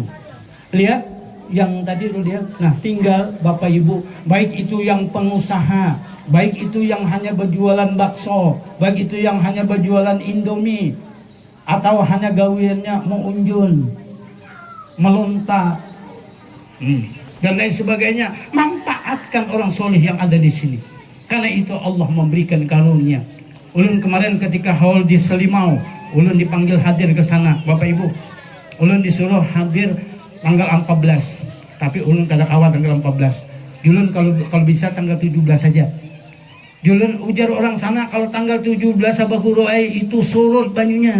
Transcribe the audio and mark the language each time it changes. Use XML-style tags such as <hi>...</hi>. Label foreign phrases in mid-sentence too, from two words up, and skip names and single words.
<id>Lihat yang tadi lu lihat. Nah, tinggal Bapak Ibu, baik itu yang pengusaha, baik itu yang hanya berjualan bakso, baik itu yang hanya berjualan Indomie, atau hanya gawiannya mengunjun, melontar, dan lain sebagainya. Manfaatkan orang soleh yang ada di sini. Karena itu Allah memberikan karunia.</id> <bjn>Ulun kemarin ketika haul di Selimau, ulun dipanggil hadir ke sana, Bapak Ibu. Ulun disuruh hadir tanggal 14, tapi ulun kada kawat tanggal 14. Ulun kalau bisa tanggal 17 saja. Julun ujar orang sana kalau tanggal 17 Sabahuro itu surut banyunya.</bjn>